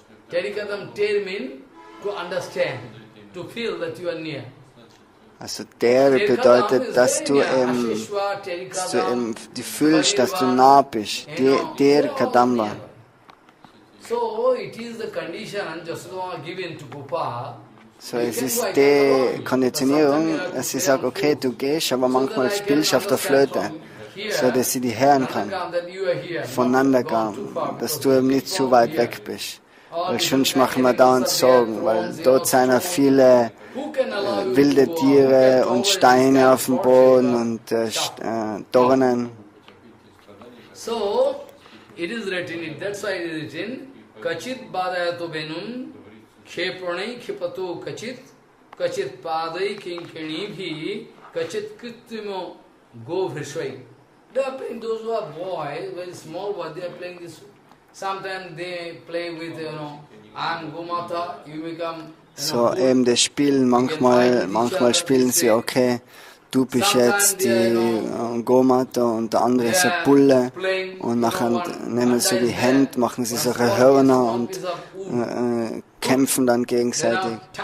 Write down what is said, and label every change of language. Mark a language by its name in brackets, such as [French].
[English] Terikadam, ter mean to understand, to feel that you are near. [German] Also der bedeutet, dass du eben fühlst, dass du nah bist. Der Kadamba. [English] So it is the condition Yasodama given to Gopal. [German] So es ist die Konditionierung, dass sie sagt, okay, du gehst, aber manchmal spielst du auf der Flöte, so dass sie die hören kann, voneinander gehen, dass du eben nicht zu weit weg bist. Weil sonst machen wir dauernd Sorgen, weil dort sind ja viele wilde Tiere und Steine auf dem Boden und Dornen. [English] So, it is written, [Sanskrit] that's why it is written, Kachit badayato venum, kshepranai khipato kachit, kachit padai kinkinibhi, kachit krittimo go vrishvai. [English] They are playing, those who are boys, very small boys, they are playing this. Sometimes they play with, I'm Gomata, you become... [German] So eben das Spielen, manchmal spielen sie, okay, du bist jetzt die Gomata und der andere ist ein Bulle und nachher nehmen sie die Hände, machen sie solche Hörner und kämpfen dann gegenseitig.